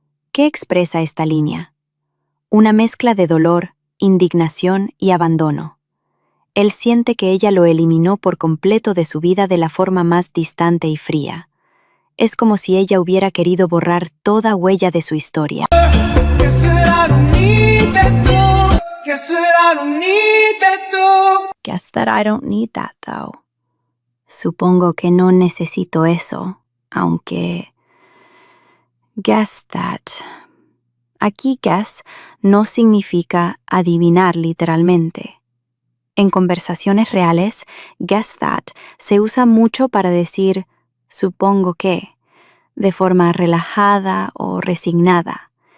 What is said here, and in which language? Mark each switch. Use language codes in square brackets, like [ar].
[es] ¿Qué expresa esta línea? Una mezcla de dolor, indignación y abandono. Él siente que ella lo eliminó por completo de su vida de la forma más distante y fría. Es como si ella hubiera querido borrar toda huella de su historia. [en] Guess that I don't need that though. Guess that I don't need that though. Guess that I don't need that, though. [es] Supongo que no necesito eso, aunque... [en] Guess that... [es] Aquí guess no significa adivinar literalmente. En conversaciones reales, guess that se usa mucho para decir supongo que, de forma relajada o resignada.